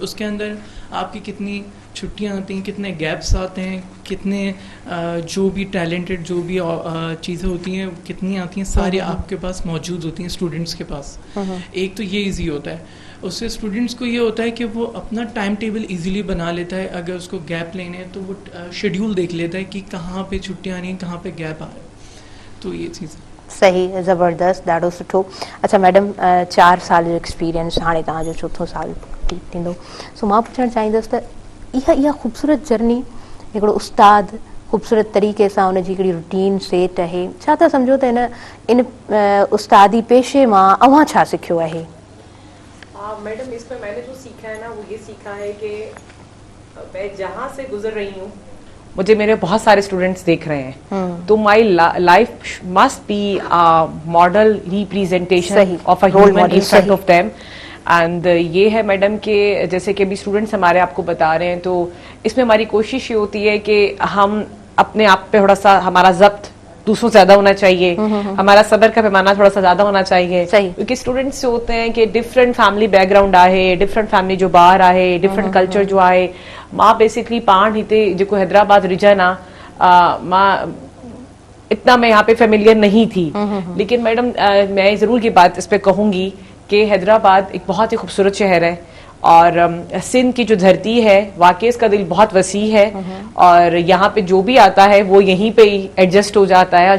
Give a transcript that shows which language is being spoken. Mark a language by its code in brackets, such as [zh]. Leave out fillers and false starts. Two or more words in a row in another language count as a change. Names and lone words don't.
[ur] اس کے اندر آپ کی کتنی چھٹیاں آتی ہیں، کتنے گیپس آتے ہیں، کتنے جو بھی ٹیلنٹڈ جو بھی چیزیں ہوتی ہیں کتنی آتی ہیں، ساری آپ کے پاس موجود ہوتی ہیں سٹوڈنٹس کے پاس. ایک تو یہ ایزی ہوتا ہے، اس سے سٹوڈنٹس کو یہ ہوتا ہے کہ وہ اپنا [en] time table [ur] ایزیلی بنا لیتا ہے. اگر اس کو گیپ لینے ہیں تو وہ شیڈول دیکھ لیتا ہے کہ کہاں پہ چھٹیاں آ رہی ہیں، کہاں پہ گیپ آ رہا ہے. تو یہ چیز सही, [sd] ज़बरदस्त, ॾाढो सुठो। अच्छा मैडम, 4 साल जो एक्सपीरियंस, हाणे तव्हांजो 4थो साल थींदो, सो मां पुछणु चाहींदसि त इहा ख़ूबसूरत जर्नी, हिकिड़ो उस्ताद ख़ूबसूरत तरीक़े सां उनजी हिकिड़ी रूटीन सेट आहे, छा था सम्झो त इन उस्तादी पेशे मां अव्हां छा सिखियो आहे? [ur] میڈم، اس میں میں نے جو سیکھا ہے نا، وہ یہ سیکھا ہے کہ میں جہاں سے گزر رہی ہوں مجھے میرے بہت سارے سٹوڈنٹس دیکھ رہے ہیں، تو [en] My life must be model representation of a human in front of them. [ur] اینڈ یہ ہے میڈم کہ جیسے کہ ابھی سٹوڈنٹس ہمارے آپ کو بتا رہے ہیں، تو اس میں ہماری کوشش یہ ہوتی ہے کہ ہم اپنے آپ پہ تھوڑا سا ہمارا ضبط دوسروں سے زیادہ ہونا چاہیے، ہمارا صبر کا پیمانہ تھوڑا سا زیادہ ہونا چاہیے، کیونکہ سٹوڈنٹس جو ہوتے ہیں کہ [en] different family background [ur] आहे, [en] different family [sd] जो बाहर आहे, [en] different culture [sd] जो आहे। मां बेसिकली पाण हिते जेको हैदराबाद रीजन आहे, मां [ur] اتنا میں یہاں پہ فیملیئر نہیں تھی، لیکن میڈم میں ضرور یہ بات اس پہ کہوں گی کہ حیدرآباد ایک بہت ہی خوبصورت شہر ہے، اور سندھ کی جو دھرتی ہے واقعی اس کا دل بہت وسیع ہے، اور یہاں پہ جو بھی آتا ہے وہ یہیں پہ ہی ایڈجسٹ ہو جاتا ہے.